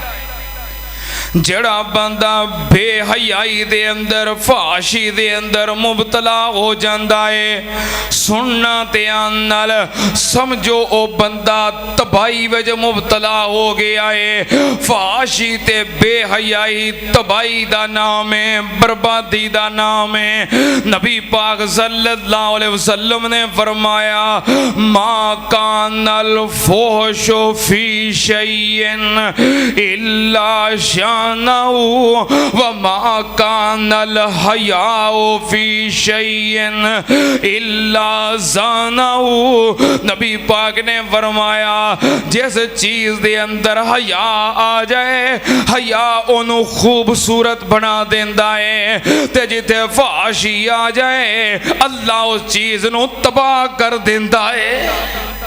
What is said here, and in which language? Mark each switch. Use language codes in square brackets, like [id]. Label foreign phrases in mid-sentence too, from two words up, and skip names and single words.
[pa] ਜਿਹੜਾ ਬੰਦਾ ਬੇਹਯਾਈ ਦੇ ਅੰਦਰ ਫ਼ਾਸ਼ੀ ਦੇ ਅੰਦਰ ਮੁਬਤਲਾ ਹੋ ਜਾਤਾ ਹੈ, ਸੁਣਨਾ ਧਿਆਨ ਨਾਲ ਸਮਝੋ ਓ ਬੰਦਾ ਤਬਾਹੀ ਵਿਚ ਮੁਬਤਲਾ ਹੋ ਗਿਆ ਹੈ। ਫ਼ਾਸ਼ੀ ਤੇ ਬੇਹਯਾਈ ਤਬਾਹੀ ਦਾ ਨਾਮ ਹੈ, ਬਰਬਾਦੀ ਦਾ ਨਾਮ ਹੈ। ਨਬੀ ਪਾਕ [ar] صلى الله عليه وسلم [pa] ਨੇ ਫ਼ਰਮਾਇਆ, [ar] ما كان الفحش في شيء إلا وما كان الحياء في شيء إلا زانه. [pa] ਨਬੀ ਪਾਕ ਨੇ ਫ਼ਰਮਾਇਆ, ਜਿਸ ਚੀਜ਼ ਦੇ ਅੰਦਰ ਹਯਾ ਆ ਜਾਏ, ਹਯਾ ਓਹਨੂੰ ਖ਼ੂਬਸੂਰਤ ਬਣਾ ਦੇਂਦਾ ਹੈ, ਤੇ ਜਿੱਥੇ ਫ਼ਾਸ਼ੀ ਆ ਜਾਏ ਅੱਲਾਹ ਉਸ ਚੀਜ਼ ਨੂੰ ਤਬਾਹ ਕਰ ਦੇਂਦਾ ਹੈ।